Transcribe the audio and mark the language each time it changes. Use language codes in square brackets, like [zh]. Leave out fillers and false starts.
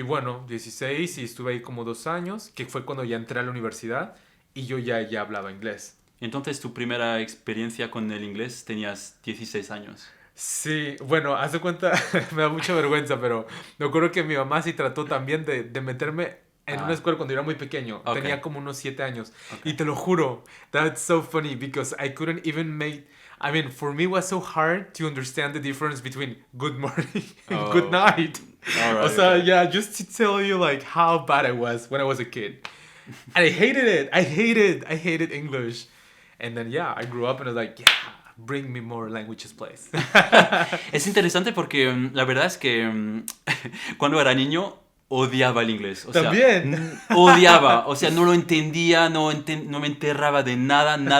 [es] Y bueno, 16 y estuve ahí como 2 años, que fue cuando ya entré a la universidad y yo ya hablaba inglés. Entonces, tu primera experiencia con el inglés tenías 16 años. Sí, bueno, haz de cuenta, me da mucha vergüenza, pero me acuerdo que mi mamá sí trató también de meterme en una escuela cuando yo era muy pequeño. [en] Okay. [es] Tenía como unos 7 años. Okay. Y te lo juro, [en] that's so funny because I couldn't even I mean, for me it was so hard to understand the difference between good morning and good night. All right, [es] o sea, [en] yeah, just to tell you like how bad I was when I was a kid. And I hated it. I hated English. And then, I grew up and I was like, bring me more languages, please. [es] Es interesante porque la verdad es que cuando era niño odiaba el inglés. O ¿también? Sea, odiaba. O sea, no lo entendía, no me enterraba de nada.